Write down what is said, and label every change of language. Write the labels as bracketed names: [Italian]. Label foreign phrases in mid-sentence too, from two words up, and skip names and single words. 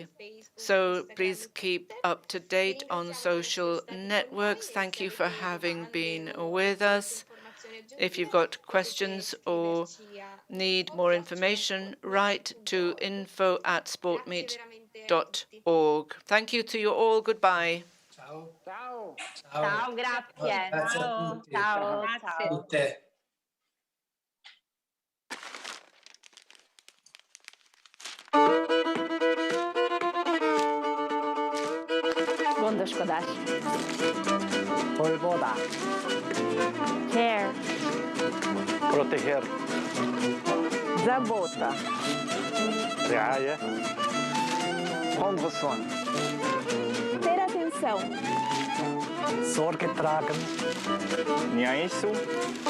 [English] So please keep up to date on social networks. Thank you for having been with us. If you've got questions or need more information, write to info@sportmeet.org. Thank you to you all. Goodbye. [Italian] Ciao. Ciao. Ciao. Ciao, grazie. Grazie a tutti. Ciao. Grazie. Tutte. [German] Wunderschön. [Hungarian] Gondoskodás. Polvoda. [English] Care. [Spanish] Proteger. [Russian] Забота. [French] رعاية. Prendre soin. [Portuguese] Ter atenção. [German] Sorge tragen. Niaisu.